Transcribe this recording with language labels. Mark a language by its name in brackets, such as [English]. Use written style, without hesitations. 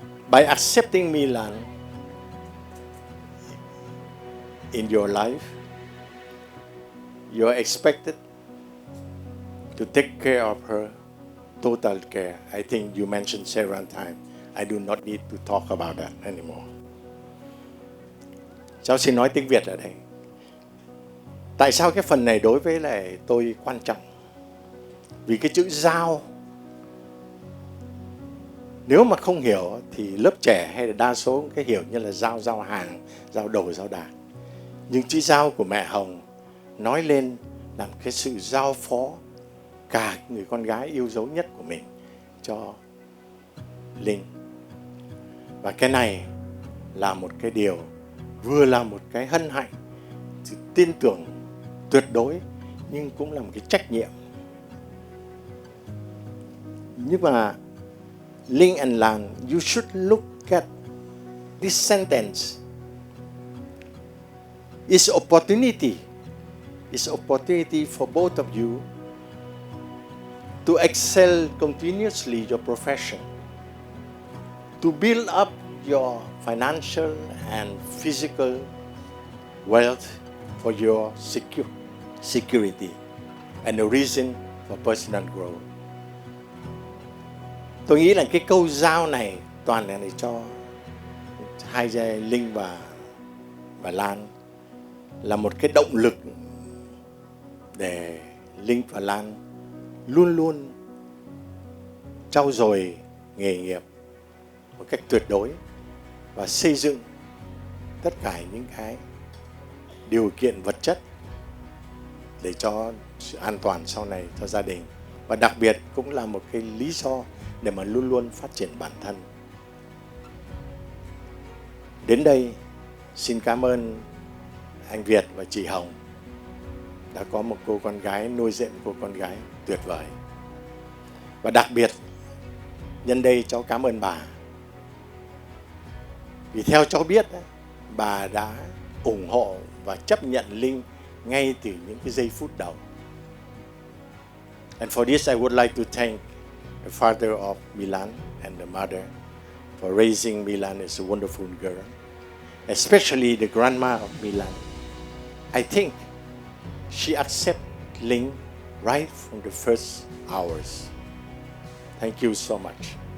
[English] By accepting MyLan in your life, you are expected to take care of her, total care. I think you mentioned several times. I do not need to talk about that anymore. [Vietnamese] Cháu xin nói tiếng Việt ở đây. Tại sao cái phần này đối với lại tôi quan trọng? Vì cái chữ giao, nếu mà không hiểu thì lớp trẻ hay là đa số cái hiểu như là giao hàng, giao đồ, giao đạc. Nhưng chữ giao của mẹ Hồng nói lên làm cái sự giao phó cả người con gái yêu dấu nhất của mình cho Linh. Và cái này là một cái điều, vừa là một cái hân hạnh, sự tin tưởng tuyệt đối, nhưng cũng là một cái trách nhiệm. Nhưng mà [English] Linh and Lan, you should look at this sentence. It's opportunity. It's opportunity for both of you to excel continuously your profession, to build up your financial and physical wealth for your security and a reason for personal growth. [Vietnamese] Tôi nghĩ là cái câu giao này toàn là để cho hai giai Linh và Lan là một cái động lực để Linh và Lan luôn luôn trau dồi nghề nghiệp một cách tuyệt đối và xây dựng tất cả những cái điều kiện vật chất để cho sự an toàn sau này cho gia đình, và đặc biệt cũng là một cái lý do để mà luôn luôn phát triển bản thân. Đến đây xin cảm ơn anh Việt và chị Hồng đã có một cô con gái, nuôi dạy một cô con gái tuyệt vời. Và đặc biệt nhân đây cháu cảm ơn bà, vì theo cháu biết bà đã ủng hộ và chấp nhận Linh ngay từ những cái giây phút đầu. [English] And for this I would like to thank the father of MyLan and the mother for raising MyLan as a wonderful girl, especially the grandma of MyLan. I think she accepted Linh right from the first hours. Thank you so much.